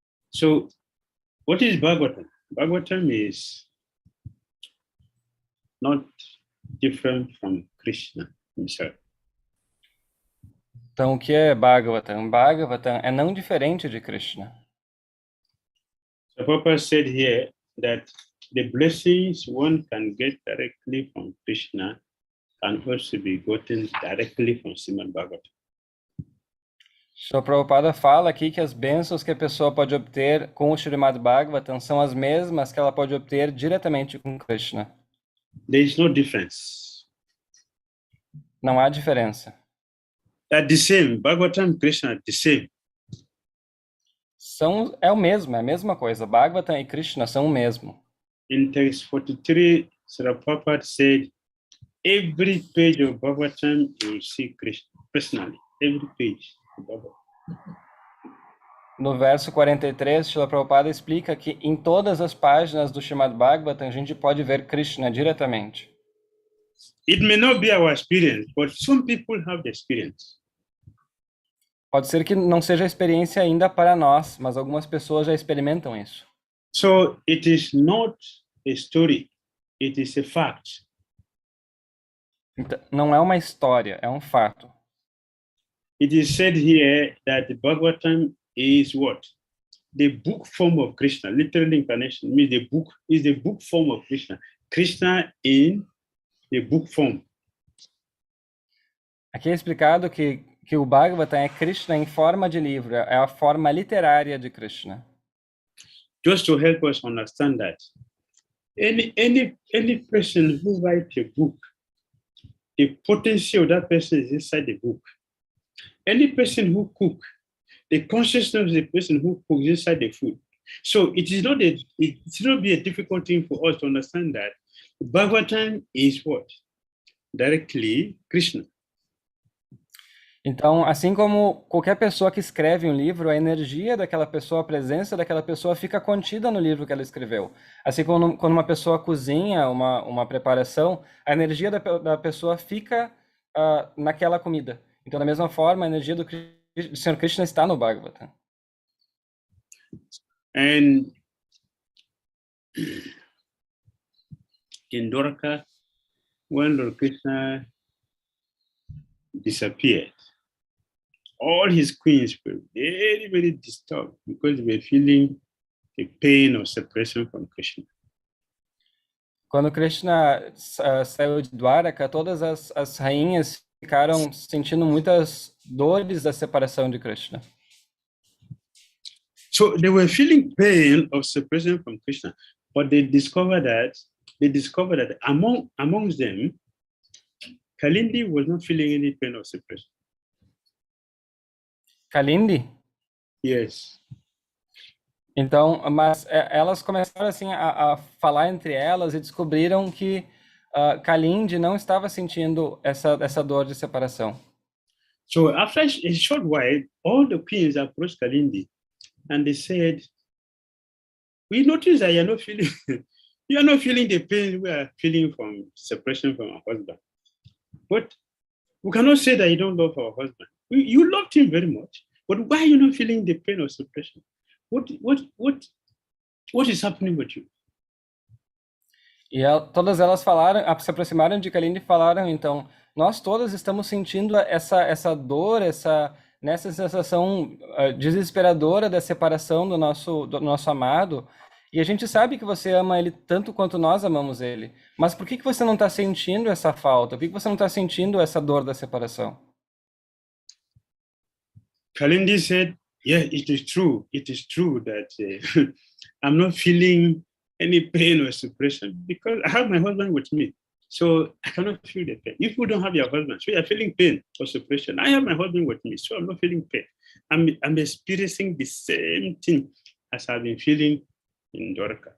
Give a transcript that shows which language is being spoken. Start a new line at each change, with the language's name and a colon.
English: So, what is Bhagavatam? Bhagavatam is not different from Krishna himself.
Portuguese: Então, o que é Bhagavatam? Bhagavatam é não diferente de Krishna.
English: So Prabhupada said here that the blessings one can get directly from Krishna can also be gotten directly from Srimad Bhagavatam.
Portuguese: Sri Prabhupada fala aqui que as bênçãos que a pessoa pode obter com o Srimad Bhagavatam são as mesmas que ela pode obter diretamente com Krishna.
English: There is no difference.
Portuguese: Não há diferença.
English: They're the same. Bhagavatam and Krishna are the same.
Portuguese: É o mesmo, é a mesma coisa. Bhagavatam e Krishna são o mesmo.
English: In text 43, Srila Prabhupada said, every page of Bhagavatam you will see Krishna personally. Every page of Bhagavatam.
Portuguese: No verso 43, Srila Prabhupada explica que em todas as páginas do Srimad Bhagavatam a gente pode ver Krishna diretamente.
English: It may not be our experience, but some people have the experience.
Portuguese: Pode ser que não seja a experiência ainda para nós, mas algumas pessoas já experimentam isso.
English: So it is not a story, it is a fact.
Portuguese: Então, não é uma história, é um fato.
English: It is said here that the Bhagavatam is what? The book form of Krishna. Literally incarnation means the book is the book form of Krishna. Krishna in the book form.
Portuguese: Aqui é explicado que o Bhagavatam é Krishna em forma de livro, é a forma literária de Krishna.
English: Just to help us understand that, any person who writes a book, the potency of that person is inside the book. Any person who cooks, the consciousness of the person who cooks inside the food. So it should not be a difficult thing for us to understand that Bhagavatam is what? Directly Krishna.
Portuguese: Então, assim como qualquer pessoa que escreve um livro, a energia daquela pessoa, a presença daquela pessoa fica contida no livro que ela escreveu. Assim como quando uma pessoa cozinha uma preparação, a energia da pessoa fica naquela comida. Então, da mesma forma, a energia do Senhor Krishna está no Bhagavatam.
English: And in Dwarka, when Lord Krishna disappeared, all his queens were very, very disturbed because they were feeling the pain of separation from Krishna.
Portuguese: Quando Krishna saiu de Dwaraka, todas as rainhas ficaram sentindo muitas dores da separação de Krishna.
English: So they were feeling pain of separation from Krishna, but they discovered that amongst them, Kalindi was not feeling any pain of separation. Kalindi? Yes.
Portuguese: Então, mas elas começaram assim a falar entre elas e descobriram que Kalindi não estava sentindo essa dor de separação.
English: So after a short while, all the queens approached Kalindi and they said, "We noticed that you are not feeling the pain we are feeling from separation from our husband. But we cannot say that you don't love our husband. You loved him very much, but why are you not feeling the pain of separation? What is happening with you?"
Portuguese: E todas elas se aproximaram de Kalindi e falaram, então, nós todas estamos sentindo essa dor, nessa sensação desesperadora da separação do nosso amado, e a gente sabe que você ama ele tanto quanto nós amamos ele, mas por que você não está sentindo essa falta? Por que você não está sentindo essa dor da separação?
English: Kalindi said, "Yeah, it is true that I'm not feeling any pain or separation because I have my husband with me. So I cannot feel the pain. If you don't have your husband, so you are feeling pain or separation. I have my husband with me, so I'm not feeling pain. I'm experiencing the same thing as I've been feeling in Dwarka.